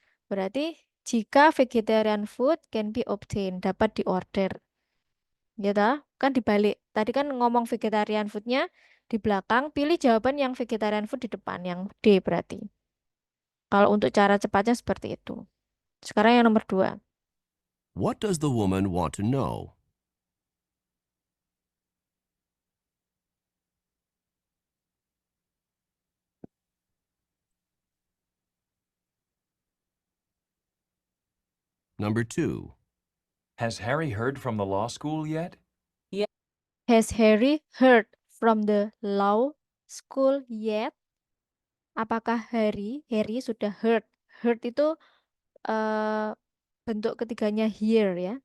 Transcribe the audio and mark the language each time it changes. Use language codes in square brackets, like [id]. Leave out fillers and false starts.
[id] Berarti jika [en] vegetarian food can be obtained, [id] dapat diorder. Gitu, kan dibalik. Tadi kan ngomong vegetarian foodnya di belakang, pilih jawaban yang vegetarian food di depan, yang D berarti. Kalau untuk cara cepatnya seperti itu. Sekarang yang nomor 2. [en] What does the woman want to know? Number 2. Has Harry heard from the law school yet? Has Harry heard from the law school yet? [id] Apakah Harry sudah heard? Heard itu bentuk ketiganya hear ya.